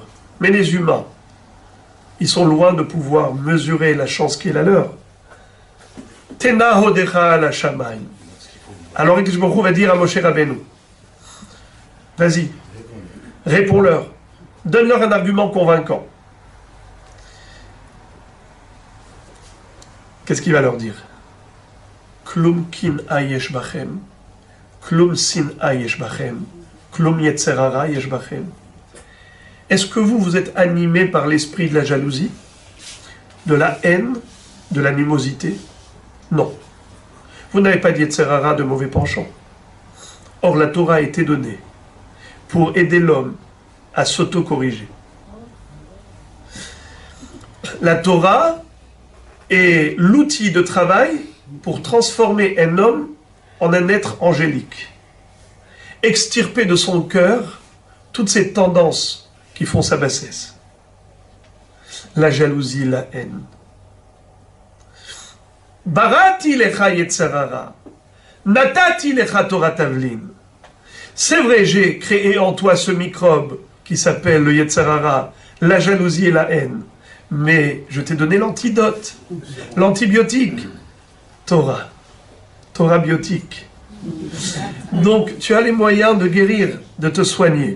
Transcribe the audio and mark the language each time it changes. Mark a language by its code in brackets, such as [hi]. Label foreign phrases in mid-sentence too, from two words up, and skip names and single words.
[fr] Mais les humains, ils sont loin de pouvoir mesurer la chance qui est la leur. [he] תנה הודך על השמים. [fr] Alors Akadosh Baruch Hu va dire à Moshe Rabbeinu, vas-y, réponds-leur, donne-leur un argument convaincant. Qu'est-ce qu'il va leur dire? [he] כלום קנאה יש בכם, כלום שנאה יש בכם, כלום יצר הרע יש בכם. [fr] Est-ce que vous êtes animé par l'esprit de la jalousie, de la haine, de l'animosité? Non. Vous n'avez pas de [he] yetzer hara, [fr] de mauvais penchant. Or, la Torah a été donnée pour aider l'homme à s'auto-corriger. La Torah est l'outil de travail pour transformer un homme en un être angélique. Extirper de son cœur toutes ces tendances qui font sa bassesse. La jalousie, la haine. [he] בראתי לך יצר הרע, נתתי לך תורה תבלין. [fr] C'est vrai, j'ai créé en toi ce microbe qui s'appelle le [he] yetzer hara, [fr] la jalousie et la haine. Mais je t'ai donné l'antidote, l'antibiotique, Torah, Torah biotique. Donc tu as les moyens de guérir, de te soigner.